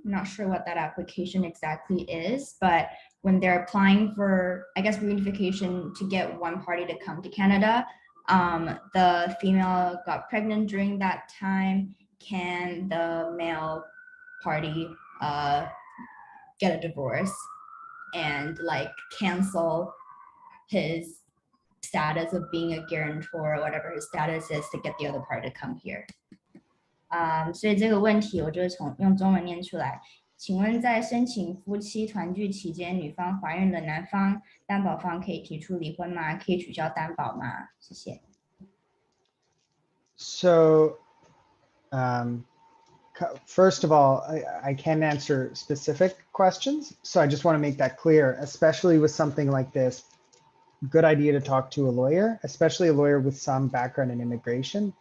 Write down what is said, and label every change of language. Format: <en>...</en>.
<en>I'm not sure what that application exactly is, but when they're applying for, I guess, reunification to get one party to come to Canada, the female got pregnant during that time. Can the male party get a divorce and like cancel his status of being a guarantor or whatever his status is to get the other party to come here?</en> <zh>所以这个问题我就用中文念出来。请问在申请夫妻团聚期间，女方怀孕的男方担保方可以提出离婚吗？可以取消担保吗？谢谢。</zh> <en>So, first of all, I can't answer specific questions, so I just want to make that clear, especially with something like this. Good idea to talk to a lawyer, especially a lawyer with some background in immigration.</en>